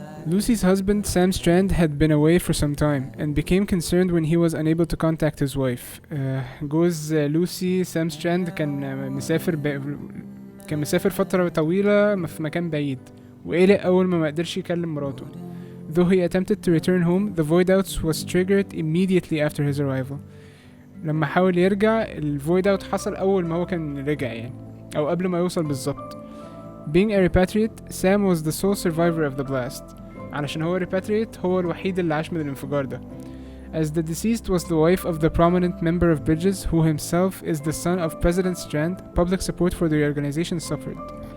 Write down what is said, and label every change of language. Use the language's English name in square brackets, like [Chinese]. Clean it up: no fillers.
[English] Lucy's husband Sam Strand had been away for some time and became concerned when he was unable to contact his wife. [Arabic] جوز لوسي سام ستراند كان مسافر فترة طويلة في مكان بعيد، وقلق أول ما قدرش يكلم مراته. [English] Though he attempted to return home, the void outs was triggered immediately after his arrival. [Arabic] لما حاول يرجع الفويد اوت حصل أول ما هو كان رجع يعني، أو قبل ما يوصل بالظبط. [English] Being a repatriate, Sam was the sole survivor of the blast. [Arabic] علشان هو repatriate هو الوحيد اللي عاش من الانفجار ده. [English] As the deceased was the wife of the prominent member of Bridges, who himself is the son of President Strand, public support for the organization suffered.